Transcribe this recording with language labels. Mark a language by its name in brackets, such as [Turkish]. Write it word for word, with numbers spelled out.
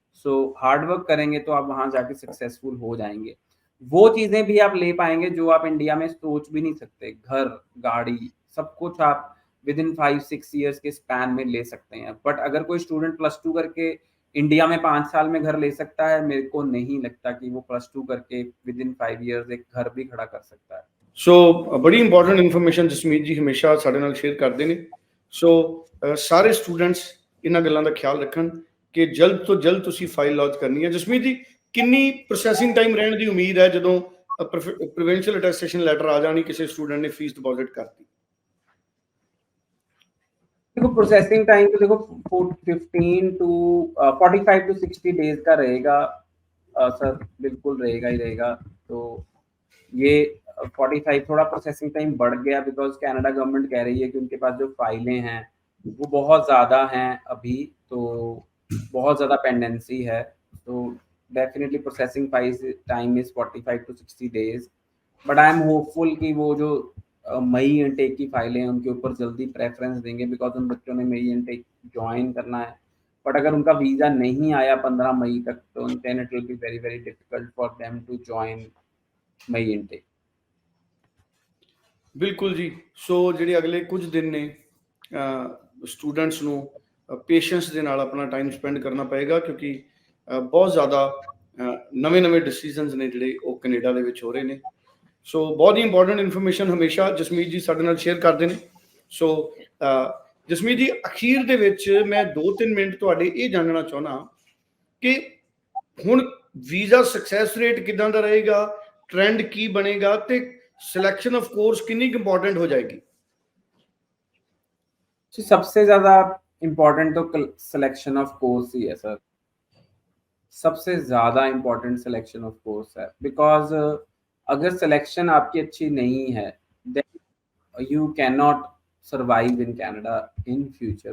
[Hindi] सो hard work करेंगे तो आप वहाँ जाके सक्सेसफुल हो जाएंगे, वो चीज़ें भी आप ले पाएंगे जो आप इंडिया में सोच भी नहीं सकते। घर, गाड़ी, सब कुछ आप within five six years के स्पैन में ले सकते हैं। बट अगर कोई स्टूडेंट प्लस टू करके इंडिया में पाँच साल में घर ले सकता है, मेरे को नहीं लगता कि वो प्लस टू करके विद इन फाइव ईयर्स एक घर भी खड़ा कर सकता है। [Punjabi] ਸੋ ਅ, ਬੜੀ ਇੰਪੋਰਟੈਂਟ ਇਨਫੋਰਮੇਸ਼ਨ ਜਸਮੀਤ ਜੀ ਹਮੇਸ਼ਾ ਸਾਡੇ ਨਾਲ ਸ਼ੇਅਰ ਕਰਦੇ ਨੇ। ਸੋ ਅ, ਸਾਰੇ ਸਟੂਡੈਂਟਸ ਇਹਨਾਂ ਗੱਲਾਂ ਦਾ ਖਿਆਲ ਰੱਖਣ ਕਿ ਜਲਦ ਤੋਂ ਜਲਦ ਤੁਸੀਂ ਫਾਈਲ ਲੌਂਚ ਕਰਨੀ ਹੈ। ਜਸਮੀਤ ਜੀ ਕਿੰਨੀ ਪ੍ਰੋਸੈਸਿੰਗ ਟਾਈਮ ਰਹਿਣ ਦੀ ਉਮੀਦ ਹੈ ਜਦੋਂ ਪ੍ਰੋਵਿੰਸ਼ੀਅਲ ਅਟੈਸਟੇਸ਼ਨ ਲੈਟਰ ਆ ਜਾਣੀ, ਕਿਸੇ ਸਟੂਡੈਂਟ ਨੇ ਫੀਸ ਡਿਪੋਜ਼ਿਟ ਕਰਤੀ? [Hindi] देखो प्रोसेसिंग टाइम तो देखो fifteen to forty five to sixty days का रहेगा अ, सर, बिल्कुल रहेगा ही रहेगा। तो ये फोर्टी फाइव थोड़ा प्रोसेसिंग टाइम बढ़ गया बिकॉज कनाडा गवर्नमेंट कह रही है कि उनके पास जो फाइलें हैं वो बहुत ज़्यादा हैं अभी, तो बहुत ज़्यादा पेंडेंसी है। तो definitely processing file time is forty five to sixty days, [English] but I am hopeful [Hindi] कि वो जो अ, मई इनटेक की फाइलें हैं उनके ऊपर जल्दी प्रेफरेंस देंगे बिकॉज उन बच्चों ने मई इनटेक ज्वाइन करना है। बट अगर उनका वीज़ा नहीं आया पंद्रह मई तक तो [English] Then it will be very very difficult for them to join May intake. [Punjabi] ਬਿਲਕੁਲ ਜੀ। ਸੋ ਜਿਹੜੇ ਅਗਲੇ ਕੁਝ ਦਿਨ ਨੇ ਸਟੂਡੈਂਟਸ ਨੂੰ ਪੇਸ਼ੈਂਸ ਦੇ ਨਾਲ ਆਪਣਾ ਟਾਈਮ ਸਪੈਂਡ ਕਰਨਾ ਪਏਗਾ ਕਿਉਂਕਿ ਅ, ਬਹੁਤ ਜ਼ਿਆਦਾ ਨਵੇਂ-ਨਵੇਂ ਡਿਸੀਜਨਸ ਨੇ ਜਿਹੜੇ ਉਹ ਕੈਨੇਡਾ ਦੇ ਵਿੱਚ ਹੋ ਰਹੇ ਨੇ। ਸੋ ਬਹੁਤ ਹੀ ਇੰਪੋਰਟੈਂਟ ਇਨਫੋਰਮੇਸ਼ਨ ਹਮੇਸ਼ਾ ਜਸਮੀਤ ਜੀ ਸਾਡੇ ਨਾਲ ਸ਼ੇਅਰ ਕਰਦੇ ਨੇ। ਸੋ ਅ, ਜਸਮੀਤ ਜੀ ਅਖੀਰ ਦੇ ਵਿੱਚ ਮੈਂ ਦੋ ਤਿੰਨ ਮਿੰਟ ਤੁਹਾਡੇ ਇਹ ਜਾਣਨਾ ਚਾਹੁੰਦਾ ਕਿ ਹੁਣ ਵੀਜ਼ਾ ਸਕਸੈਸ ਰੇਟ ਕਿਦਾਂ ਦਾ ਰਹੇਗਾ, ਟ੍ਰੈਂਡ ਕੀ ਬਣੇਗਾ ਤੇ [Hindi] सिलेक्शन ऑफ कोर्स कितनी इंपॉर्टेंट हो जाएगी? जी, सबसे ज्यादा इम्पोर्टेंट तो सिलेक्शन ऑफ कोर्स ही है सर, सबसे ज्यादा इम्पोर्टेंट सिलेक्शन ऑफ कोर्स है। बिकॉज अगर सिलेक्शन आपकी अच्छी नहीं है [English] Then you can not survive in Canada in future.